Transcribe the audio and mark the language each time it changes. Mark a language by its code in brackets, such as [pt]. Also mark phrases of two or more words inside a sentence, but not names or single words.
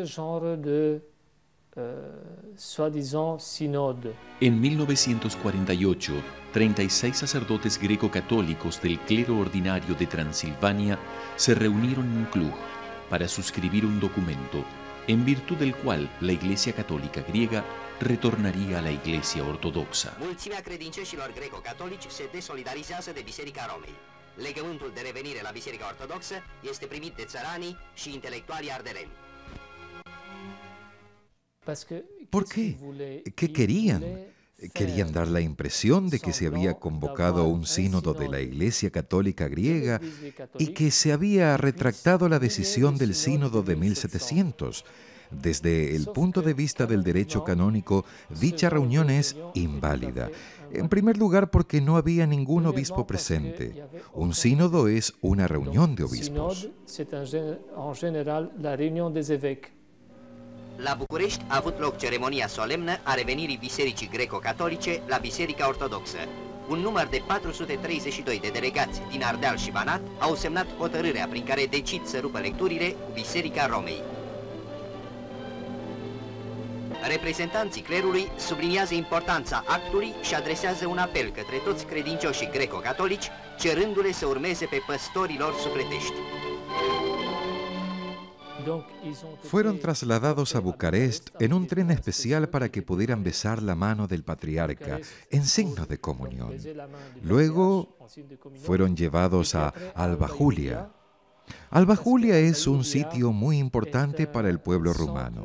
[es] En 1948, 36 sacerdotes greco-católicos del clero ordinario de Transilvania se reunieron en Cluj para suscribir un documento en virtud del cual la Iglesia Católica griega retornaría a la Iglesia Ortodoxa. [ro] Mulțimea credincioșilor greco-catolici se desolidarizează de Biserica Romei. Legământul de revenire la Biserica Ortodoxă este primit de țăranii și intelectualii ardeleni. [es] ¿Por qué? ¿Qué querían? Querían dar la impresión de que se había convocado un sínodo de la Iglesia Católica griega y que se había retractado la decisión del sínodo de 1700. Desde el punto de vista del derecho canónico, dicha reunión es inválida. En primer lugar, porque no había ningún obispo presente. Un sínodo es una reunión de obispos. [ro] La București a avut loc ceremonia solemnă a revenirii Bisericii Greco-Catolice la Biserica Ortodoxă. Un număr de 432 de delegați din Ardeal și Banat au semnat hotărârea prin care decid să rupă legăturile cu Biserica Romei. Reprezentanții clerului subliniază importanța actului și adresează un apel către toți credincioșii greco-catolici, cerându-le să urmeze pe păstorii lor sufletești. [es] Fueron trasladados a Bucarest en un tren especial para que pudieran besar la mano del patriarca en signo de comunión. Luego fueron llevados a Alba Julia. Alba Julia es un sitio muy importante para el pueblo rumano.